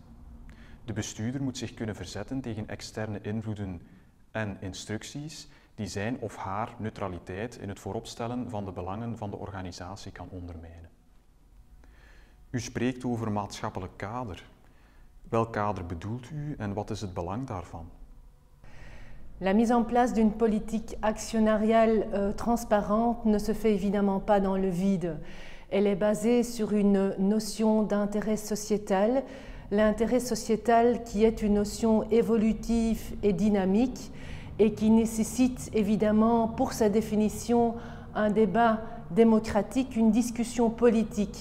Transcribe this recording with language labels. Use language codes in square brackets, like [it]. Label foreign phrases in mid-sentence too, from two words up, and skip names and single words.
[nl] De bestuurder moet zich kunnen verzetten tegen externe invloeden en instructies die zijn of haar neutraliteit in het vooropstellen van de belangen van de organisatie kan ondermijnen. U spreekt over maatschappelijk kader. Welk kader bedoelt u en wat is het belang daarvan? [fr] La mise en place d'une politique actionnariale transparente ne se fait évidemment pas dans le vide. Elle est basée sur une notion d'intérêt sociétal, l'intérêt sociétal qui est une notion évolutive et dynamique et qui nécessite évidemment pour sa définition un débat démocratique, une discussion politique.